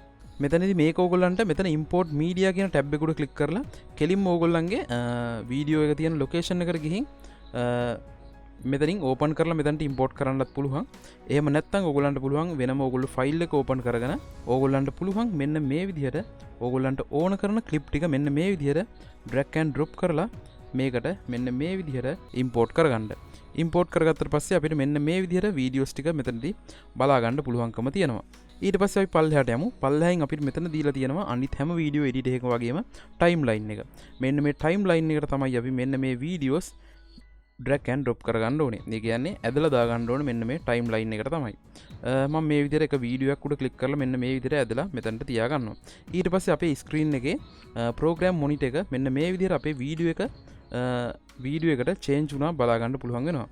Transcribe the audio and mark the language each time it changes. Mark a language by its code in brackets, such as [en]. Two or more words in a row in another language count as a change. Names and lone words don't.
[si] මෙතනදී මේක ඕගොල්ලන්ට මෙතන [en] import media [si] කියන ටැබ් එක උඩ ක්ලික් කරලා කෙලින්ම ඕගොල්ලන්ගේ වීඩියෝ එක තියෙන ලොකේෂන් එකට ගිහින් මෙතනින් ඕපන් කරලා මෙතනට import කරන්නත් පුළුවන්. එහෙම නැත්නම් ඕගොල්ලන්ට පුළුවන් වෙනම ඕගොල්ලෝ ෆයිල් එක ඕපන් කරගෙන ඕගොල්ලන්ට පුළුවන් මෙන්න මේ විදිහට ඕගොල්ලන්ට ඕන කරන ක්ලිප් ටික මෙන්න මේ විදිහට [en] drag and drop [si] කරලා මේකට මෙන්න මේ විදිහට import කරගන්න. import කරගත්තට පස්සේ අපිට මෙන්න මේ විදිහට වීඩියෝස් ටික මෙතනදී බලා ගන්න පුළුවන්කම තියෙනවා. ඊට පස්සේ අපි පල්ලෙහාට යමු. පල්ලෙහෙන් අපිට මෙතන දීලා තියෙනවා අනිත් හැම [en] video edit [si] එකක වගේම ටයිම්ලයින් එක. මෙන්න මේ ටයිම්ලයින් එකට තමයි අපි මෙන්න මේ වීඩියෝස් [en] drag and drop [si] කරගන්න ඕනේ. ඒ කියන්නේ ඇදලා දා ගන්න ඕනේ මෙන්න මේ ටයිම්ලයින් එකට තමයි. මම මේ විදිහට එක වීඩියෝ එකක් උඩ ක්ලික් කරලා මෙන්න මේ විදිහට ඇදලා මෙතනට තියා ගන්නවා. ඊට පස්සේ අපේ ස්ක්‍රීන් එකේ [en] program monitor [si] එක මෙන්න මේ විදිහට අපේ වීඩියෝ එකට චේන්ජ් වුණා බලා ගන්න පුළුවන් වෙනවා.